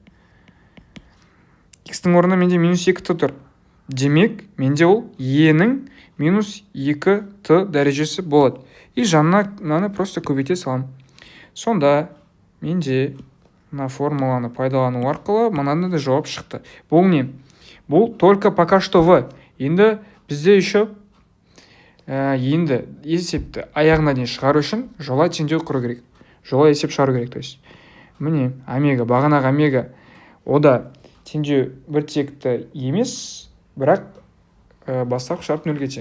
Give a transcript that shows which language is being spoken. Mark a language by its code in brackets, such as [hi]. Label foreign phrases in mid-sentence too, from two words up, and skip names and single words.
[kk] X-ның орнына менде -2 т тұр. Демек, менде ол E-ның -2 т дәрежесі болады. И жанына мынаны просто көбейте салам. Сонда менде мына формуланы пайдалану арқылы мынаны да жауап шықты. Бұл не? Бұл [ru] только пока что [kk] в. Енді бізде еще енді есепті аяғына дейін шығару үшін жолай теңдеу құру керек. Жолай есеп шығару керек. [ru] То есть [kk] міне омега, бағанағы омега ода теңдеу бір текті емес, бірақ бастапқы шарт нөлге тең.